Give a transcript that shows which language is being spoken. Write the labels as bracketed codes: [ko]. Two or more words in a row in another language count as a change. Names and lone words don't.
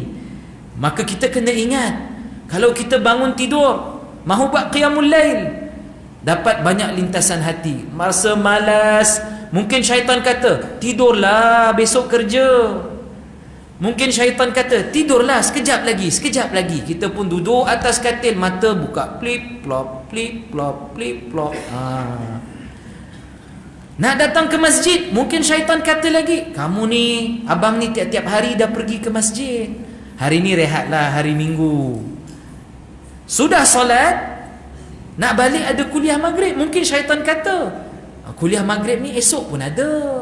[ms] Maka kita kena ingat, kalau kita bangun tidur mahu buat [ar] قيام الليل, [ms] dapat banyak lintasan hati. Masa malas, mungkin syaitan kata, tidurlah besok kerja. Mungkin syaitan kata, tidurlah sekejap lagi. Kita pun duduk atas katil, mata buka, plip plop, plip plop, plip plop. Nak datang ke masjid, mungkin syaitan kata lagi, kamu ni, abang ni tiap-tiap hari dah pergi ke masjid, hari ni rehatlah, hari Minggu. Sudah solat, nak balik ada kuliah maghrib, mungkin syaitan kata, kuliah maghrib ni esok pun ada.